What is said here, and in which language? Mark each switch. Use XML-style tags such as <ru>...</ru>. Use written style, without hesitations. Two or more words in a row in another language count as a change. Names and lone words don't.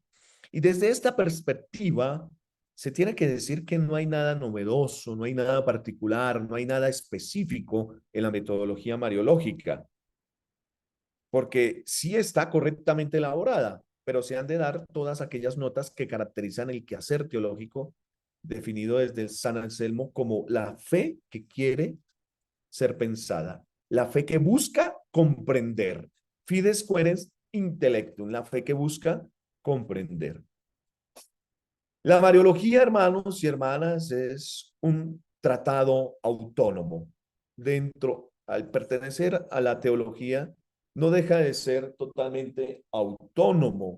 <es>Y desde esta perspectiva, se tiene que decir que no hay nada novedoso, no hay nada particular, no hay nada específico en la metodología mariológica, porque sí está correctamente elaborada, pero se han de dar todas aquellas notas que caracterizan el quehacer teológico definido desde San Anselmo como la fe que quiere ser pensada, la fe que busca comprender.</es> <la>Fides querens intellectum,</la> <es>la fe que busca comprender. La Mariología, hermanos y hermanas, es un tratado autónomo. Al pertenecer a la teología, no deja de ser totalmente autónomo.</es>